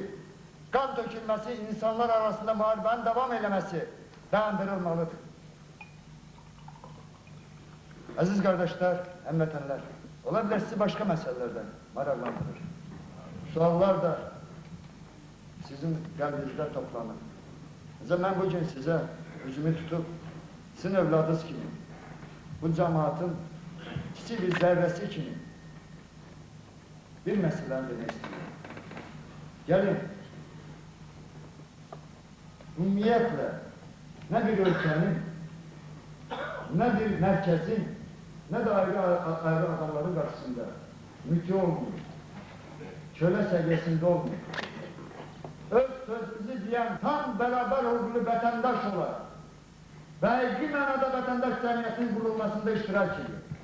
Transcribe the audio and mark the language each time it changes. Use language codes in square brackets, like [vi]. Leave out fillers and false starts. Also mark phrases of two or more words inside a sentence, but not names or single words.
[tr] Kan dökülmesi, insanlar arasında muharebenin devam eylemesi dayandırılmalıdır. Aziz kardeşler, hemvatanlar, olabilir sizi başka meselelerden maraqlandırır. [az] Suallar da sizin qəlbinizdə toplanır. [tr] Ben bugün size [az] özümü tutup, sizin evladınız kimi, bu cemaatin kiçik bir zərrəsi kimi bir məsələni demək istiyorum. [tr] Gelin, ümumiyyətlə, ne bir ülkenin, ne bir merkezin, ne de ayrı adamların karşısında müti olmuyor. Köle seviyesinde olmuyor. Öz sözümüzü diyen tam beraber olduğu vatandaş olarak ve iki manada vatandaş cemiyetinin kurulmasında iştirak ediyor.